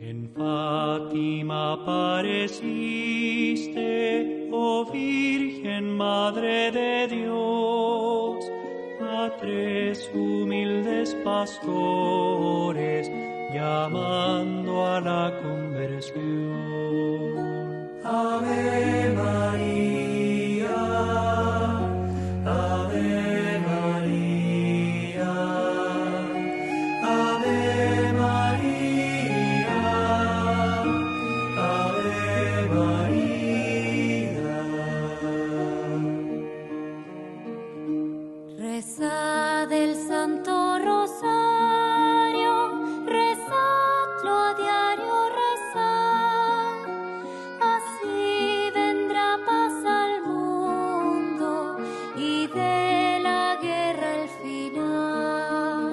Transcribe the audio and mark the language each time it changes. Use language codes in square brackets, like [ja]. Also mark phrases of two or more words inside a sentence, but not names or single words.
[es] Fátima apareciste, oh Virgen Madre de Dios, a 3 humildes pastores, llamando a la conversión. [la] Ave María, Ave María, Ave María, Ave María. [es] Rezad el Santo Rosario, rezadlo a diario, rezad. Así vendrá paz al mundo y de la guerra el final.